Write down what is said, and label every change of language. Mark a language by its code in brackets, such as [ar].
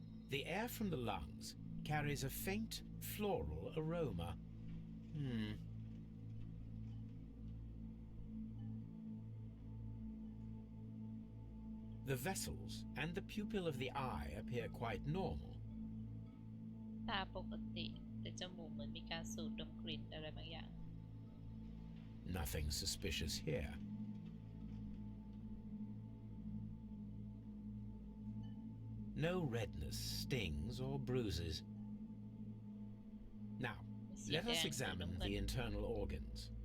[en] The air from the lungs carries a faint floral aroma. The vessels and the pupil of the eye appear quite normal. [th] ตาปกติแต่จมูกเหมือนมีการสูดดมกลิ่นอะไรบางอย่าง [en] Nothing suspicious here. No redness, stings, or bruises. Now, let us examine the internal organs.